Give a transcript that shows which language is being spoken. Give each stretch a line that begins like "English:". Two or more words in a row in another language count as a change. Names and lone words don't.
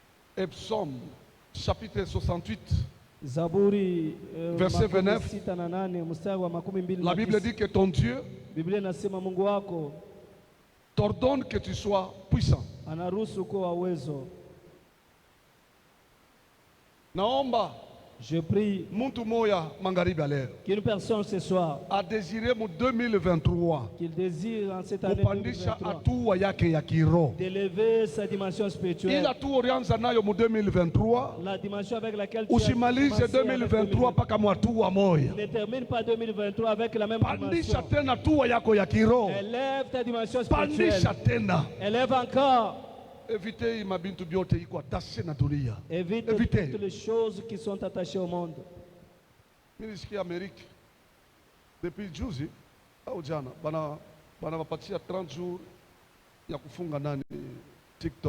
French: Et Psaume, chapitre 68,
Swahili: Zaburi
French: Verset 29.
Swahili: 68 mstari wa 29.
French: la Bible dit que ton Dieu
Swahili: Biblia inasema Mungu wako
French: t'ordonne que tu sois puissant.
Swahili: anaruhusu kuwa uwezo. Naomba
French: Je prie
Swahili: muntu moya magharibi leo
French: qu'une personne ce soir a désiré mu 2023 qu'il désire en cette année
Swahili: kupandisha 2023 hatua yake ya kiroho.
French: d'élever sa dimension spirituelle.
Swahili: Ila tu ulianza nayo mu 2023,
French: La dimension avec laquelle tu as
Swahili: usimalize
French: commencé avec
Swahili: 2023 mpaka mu hatua moya.
French: Ne termine pas 2023 avec la même
Swahili: Pandisha
French: dimension.
Swahili: tena hatua yako ya kiroho,
French: Élève ta dimension
Swahili: pandisha
French: spirituelle.
Swahili: tena.
French: Élève encore.
Swahili: Evite mabintu byote iko atashe na dunia.
French: Évite Évitez. toutes les choses qui sont attachées au monde.
Swahili: Mimi nisikia Amerika depuis juzi au jana bana wapatia 30 jours ya kufunga nani TikTok.